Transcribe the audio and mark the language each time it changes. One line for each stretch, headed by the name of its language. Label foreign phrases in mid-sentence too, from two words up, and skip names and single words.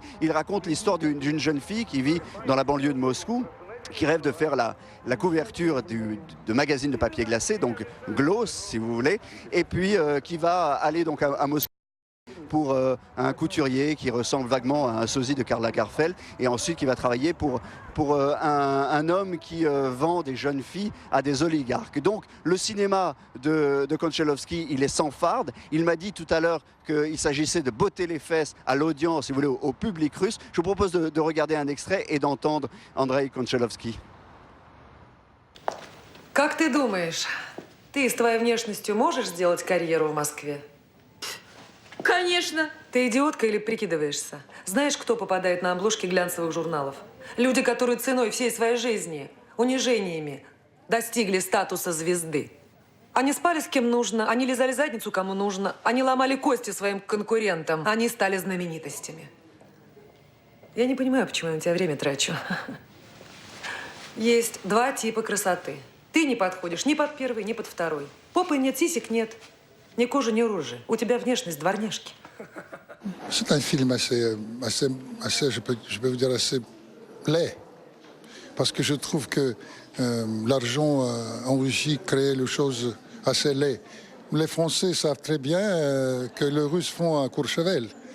French: Il raconte l'histoire d'une jeune fille qui vit dans la banlieue de Moscou, qui rêve de faire la couverture de magazine de papier glacé, donc Gloss si vous voulez, et puis qui va aller donc à Moscou pour un couturier qui ressemble vaguement à un sosie de Karl Lagerfeld, et ensuite qui va travailler pour un homme qui vend des jeunes filles à des oligarques. Donc le cinéma de Konchalovsky, il est sans farde. Il m'a dit tout à l'heure qu'il s'agissait de botter les fesses à l'audience, si vous voulez, au public russe. Je vous propose de regarder un extrait et d'entendre Andrei Konchalovsky.
Russian: Как ты думаешь, ты с твоей внешностью можешь сделать карьеру в Москве? Конечно. Ты идиотка или прикидываешься? Знаешь, кто попадает на обложки глянцевых журналов? Люди, которые ценой всей своей жизни, унижениями достигли статуса звезды. Они спали с кем нужно, они лизали задницу кому нужно, они ломали кости своим конкурентам, они стали знаменитостями. Я не понимаю, почему я на тебя время трачу. Есть 2 типа красоты. Ты не подходишь ни под первый, ни под второй. Попы нет, сисек нет. Ни кожи, ни рожи. У тебя внешность дворняжки.
French: C'est un film assez je peux vous dire, assez laid. Parce que je trouve que l'argent en Russie crée les choses assez laides. Les Français savent très bien que les Russes font à Courchevel.